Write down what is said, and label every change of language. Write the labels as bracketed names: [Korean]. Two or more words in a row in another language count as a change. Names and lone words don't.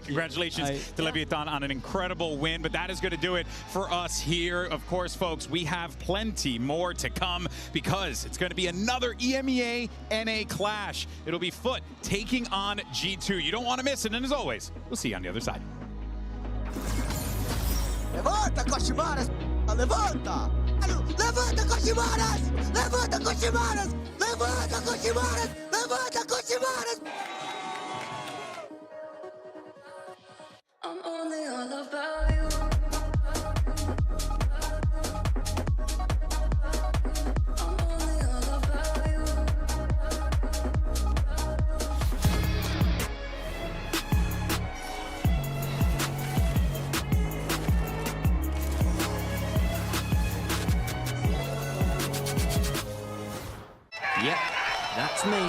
[English] Congratulations to Leviathan on an incredible win. But that is going to do it for us here. Of course, folks, we have plenty more to come because it's going to be another EMEA NA clash. It'll be Foot taking on G2. You don't want to miss it. And as always, we'll see you on the other side. [Spanish] Levanta, Koshimaras! Levanta! Levanta, Koshimaras! Levanta, Koshimaras! Levanta, Koshimaras! Levanta, Koshimaras! [English] I'm only all about you. I'm only all about you. Yep, that's me.